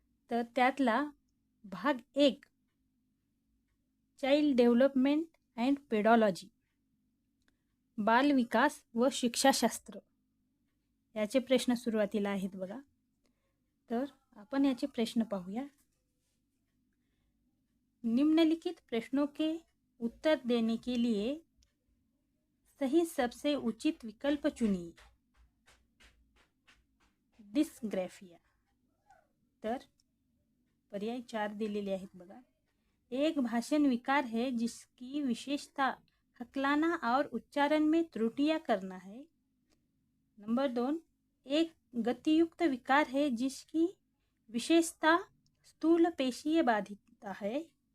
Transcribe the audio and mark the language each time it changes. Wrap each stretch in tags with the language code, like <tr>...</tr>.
<mr>तर त्यातला भाग 1 चाइल्ड डेव्हलपमेंट अँड पेडॉलॉजी, बाल विकास व शिक्षाशास्त्र याचे प्रश्न सुरुवातीला आहेत बघा. तर आपण याचे प्रश्न पाहूया.</mr> <hi>निम्नलिखित प्रश्नों के उत्तर देने के लिए सही सबसे उचित विकल्प चुनिए.</hi> <en>Dysgraphia.</en> <mr>तर पर्याय 4 दिलेले आहेत बघा.</mr> <hi>एक भाषण विकार है जिसकी विशेषता हकलाना और उच्चारण में त्रुटियां करना है. नंबर 2, एक गतियुक्त विकार है जिसकी विशेषता स्थूल पेशीय बाधितता है.</hi>